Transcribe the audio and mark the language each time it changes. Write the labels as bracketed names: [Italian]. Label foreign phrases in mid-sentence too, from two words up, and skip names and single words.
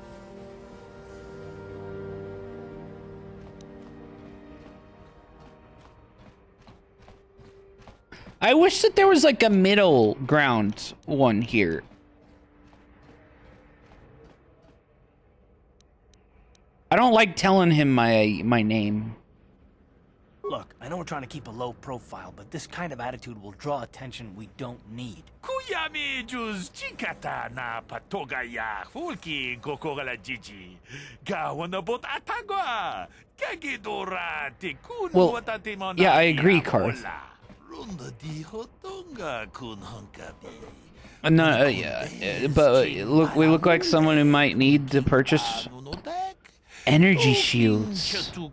[English] I wish that there was like a middle ground one here. I don't like telling him my name. Look, I know we're trying to keep a low profile, but this kind of attitude will draw attention we don't need. Kuyami juz chikata na patogaya fulki kokogala jiji. Gawanabot atagwa. Kagidora tikun Well, yeah, I agree, Carl. Runda di hotonga kun hunkabi. No, yeah, but look, we look like someone who might need to purchase energy shields.